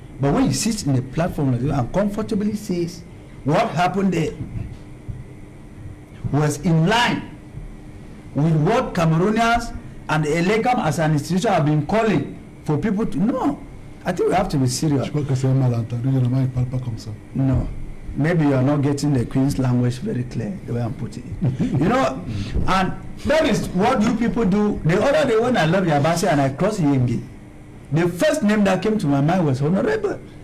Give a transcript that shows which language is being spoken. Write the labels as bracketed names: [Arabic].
[English] But when he sits in the platform and comfortably says what happened there was in line with what Cameroonians and the ELECAM as an institution have been calling for people to know. I think we have to be serious. [French] Je crois que c'est un malentendu, généralement il ne parle pas comme ça. [English] No. Maybe you are not getting the Queen's language very clear, the way I'm putting it. You know, and that is what you people do. The other day when I left Yabase and I crossed Yengi, the first name that came to my mind was Honorable.